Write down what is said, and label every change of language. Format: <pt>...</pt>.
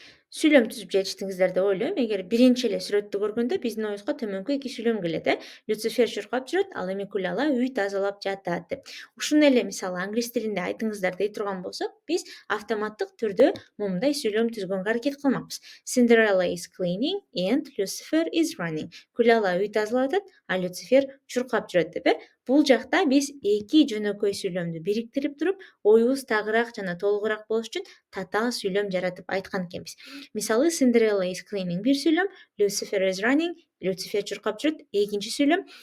<ky>Сүйлөм түзүп жетиштиңиздер деп ойлойм. Эгер биринчи эле сүрөттү көргөндө биздин оюбузга төмөнкү эки сүйлөм келет, Люцифер чуркап жүрөт, ал эми Кулала үй тазалап жатат деп. Ушуну эле мисалы англис тилинде айтыңыздар дей турган болсок, биз автоматтык түрдө момундай сүйлөм түзгөнгө аракет кылмакпыз.</ky> <en>Cinderella is cleaning and Lucifer is running.</en> <ky>Кулала үй тазалап атат, а Люцифер чуркап жүрөт деп. Бул жакта биз эки жөнөкөй сүйлөмдү бириктирип туруп, оюбуз тагыраак жана толугураак болуш үчүн татаал сүйлөм жаратып айткан экенбиз. Мисалы</ky> <en>Cinderella is cleaning</en> <ky>бир сүйлөм,</ky> <en>Lucifer is running,</en> <ky>Люцифер чуркап жүрөт экинчи сүйлөм.</ky>